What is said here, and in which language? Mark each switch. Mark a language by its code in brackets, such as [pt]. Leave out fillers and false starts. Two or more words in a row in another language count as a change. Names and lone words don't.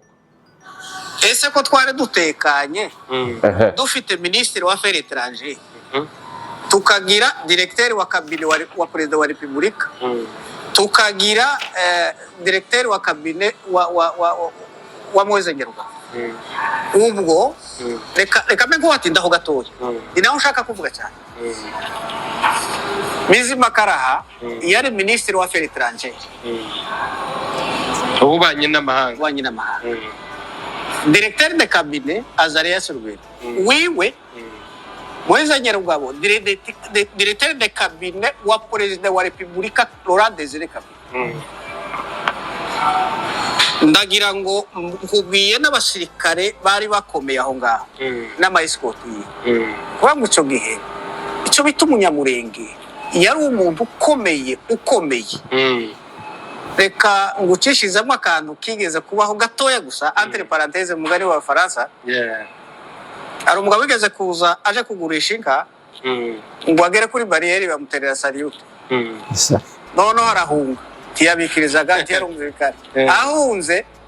[rw] ese ko twari dutekanye dufite ministre wa [fr] affaires étrangères [rw] tukagira directeur wa cabinet wa president wa republika tukagira directeur wa cabinet wa Moise Nyarugabo ubwo reka mego watindaho gatoya inaho ushaka kuvuga cyane Bizima Karaha yari ministre wa [fr] affaires étrangères [rw] ubanye n'amahanga [fr] directeur de cabinet [rw] Azarias Rugwiro wiwe Moise Nyarugabo directeur de cabinet wa president wa republika Laurent Désiré Kabila ndagira ngo nkubwiye n'abasirikare bari bakomeye aho ngaho n'ama escort kuba mu cyo gihe icyo bita umunyamurenge yari umuntu ukomeye reka ngucishizemo akantu kigeze kubaho gatoya gusa [fr] entre parenthèse [rw] mugari wa Faransa ari umugabo wigeze kuza aje kugurisha inka ngo agere kuri barriere bamuterera salute none arahunga tiyabikirizaga tiyarumvikana ahunze